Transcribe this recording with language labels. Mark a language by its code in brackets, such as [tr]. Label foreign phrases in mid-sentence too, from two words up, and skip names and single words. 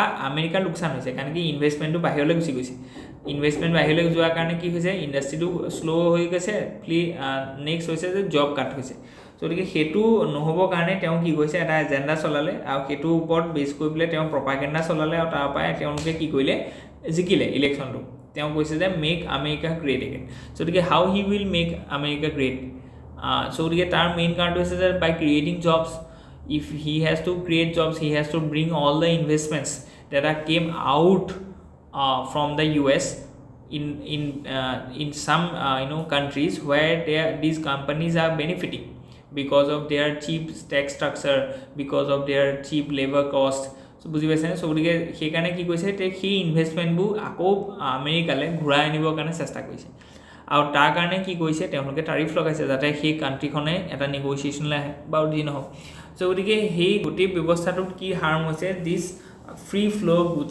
[as] আমেৰিকাৰ লোকচান হৈছে কাৰণ কি ইনভেষ্টমেণ্টটো বাহিৰলৈ গুচি গৈছে ইনভেষ্টমেণ্ট বাহিৰলৈ যোৱাৰ কাৰণে কি হৈছে ইণ্ডাষ্ট্ৰিটো শ্ল' হৈ গৈছে নেক্সট হৈছে যে জব কাট হৈছে গতিকে সেইটো নহ'বৰ কাৰণে তেওঁ কি কৈছে এটা এজেণ্ডা চলালে আৰু সেইটোৰ ওপৰত বেছ কৰি পেলাই তেওঁ প্ৰপাগেণ্ডা চলালে আৰু তাৰ পৰাই তেওঁলোকে কি কৰিলে জিকিলে ইলেকশ্যনটো তেওঁ কৈছে যে [en] Make America Great Again [as] গতিকে [en] how he will make America great [as] গতিকে তাৰ মেইন কাৰণটো হৈছে যে [en] by creating jobs if he has to create jobs he has to bring all the investments that are came out from the US in some countries where these companies are benefiting because of their cheap tax structure because of their cheap labor cost so [as] বুজি পাইছেনে so গতিকে সেইকাৰণে কি কৈছে সেই ইনভেষ্টমেণ্টবোৰ আকৌ আমেৰিকালৈ ঘূৰাই আনিবৰ কাৰণে চেষ্টা কৰিছে আৰু তাৰ কাৰণে কি কৰিছে তেওঁলোকে টাৰিফ লগাইছে যাতে সেই কাণ্ট্ৰিখনে এটা নেগোচিয়েশ্যনলৈ আহে বাৰু যি নহওক চ' গতিকে সেই গোটেই ব্যৱস্থাটোত কি হাৰ্ম হৈছে [en] this free flow of goods